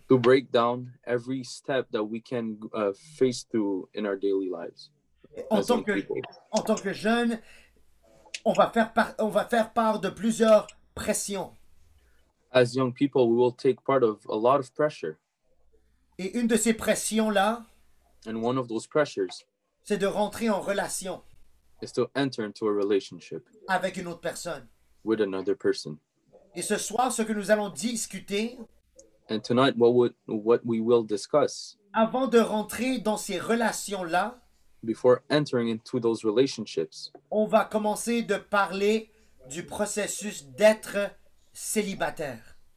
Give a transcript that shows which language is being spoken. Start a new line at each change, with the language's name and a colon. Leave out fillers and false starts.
English: break down every step that we can face through in our daily lives.
French: En
English: as
French: tant
English: young
French: que,
English: people.
French: en tant que jeunes, on va faire part de plusieurs pressions.
English: As young people, we will take part of a lot of pressure.
French: Et une de ces pressions-là,
English: And one of those pressures
French: c'est de rentrer en relation
English: is to enter into a relationship
French: avec une autre personne.
English: with another person.
French: Et ce soir, ce que nous allons discuter,
English: And tonight, what we will discuss
French: avant de rentrer dans ces relations-là,
English: before entering into those relationships,
French: on va commencer de parler du processus d'être célibataire.